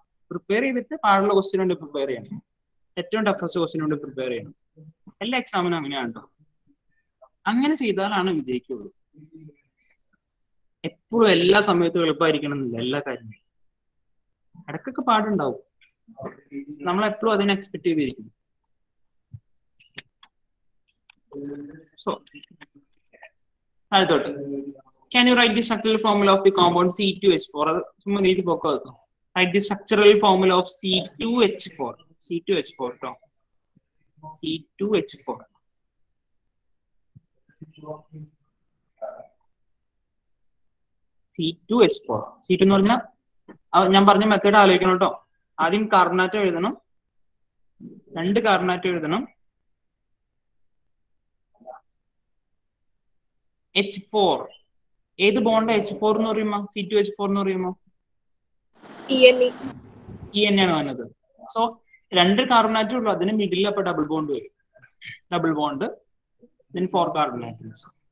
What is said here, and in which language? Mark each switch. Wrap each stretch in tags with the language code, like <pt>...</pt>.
<ml>Prepare ചെയ്തിട്ട് പാടുള്ള question കൊണ്ട് പ്രിപ്പയർ ചെയ്യണം, ഏറ്റവും ടഫസ്റ്റ് ക്വസ്റ്റ്യൻ കൊണ്ട് പ്രിപ്പയർ ചെയ്യണം. എല്ലാ എക്സാമിനും അങ്ങനെയാണ് കേട്ടോ. അങ്ങനെ ചെയ്താലാണ് വിജയിക്കുള്ളൂ. എപ്പോഴും എല്ലാ സമയത്തും എളുപ്പമായിരിക്കണം എന്നില്ല എല്ലാ കാര്യങ്ങളും. ഇടയ്ക്കൊക്കെ പാടുണ്ടാവും, നമ്മൾ എപ്പോഴും അതിനെ എക്സ്പെക്ട് ചെയ്തിരിക്കും. സോ അടുത്തോട്ട്,</ml> <en>can you write the structural formula of the compound C2H4?</en> <ml>ചുമ്മാ നീട്ടി പോക്കോ.</ml> <en>Write the structural formula of C2H4.</en> <ml>C2H4 കേട്ടോ, C2H4. C2H4 C2 എന്ന് പറഞ്ഞാൽ ഞാൻ പറഞ്ഞ മെത്തേഡ് ആലോചിക്കണം കേട്ടോ. ആദ്യം കാർബണാറ്റം എഴുതണം, 2 കാർബണാറ്റം എഴുതണം. H4 ഏത് ബോണ്ട് H4 എന്ന് പറയുമ്പോ C2H4 എന്ന് പറയുമ്പോ EN ആണ് വന്നത്. സോ 2 കാർബണാറ്റം ഉള്ളൂ, അതിന് മിഡിൽ അപ്പൊ ഡബിൾ ബോണ്ട് വരും.</ml> <en>Double bond then 4 carbon atoms.</en>